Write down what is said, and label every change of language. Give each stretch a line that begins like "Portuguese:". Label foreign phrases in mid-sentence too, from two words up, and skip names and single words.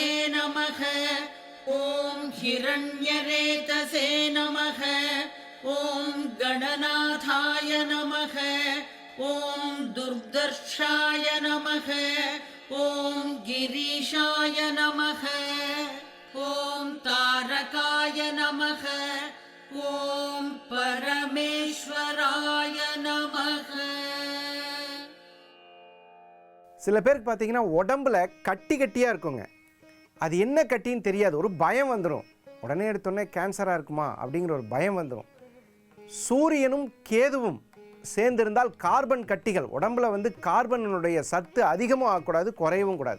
Sanskrit: नमः ॐ हिरण्यरेतसे नमः ॐ गणनाथाय नमः ॐ दुर्दर्शाय नमः ॐ गिरीशाय नमः ॐ तारकाय नमः ॐ परमेश्वराय नमः.
Tamil: சில பேருக்கு பார்த்தீங்கன்னா உடம்புல கட்டி கட்டியாக இருக்குங்க. அது என்ன கட்டின்னு தெரியாது, ஒரு பயம் வந்துடும். உடனே எடுத்தோடனே கேன்சராக இருக்குமா அப்படிங்கிற ஒரு பயம் வந்துடும். சூரியனும் கேதுவும் சேர்ந்திருந்தால் கார்பன் கட்டிகள் உடம்புல வந்து கார்பனுடைய சத்து அதிகமும் ஆகக்கூடாது, குறையவும் கூடாது.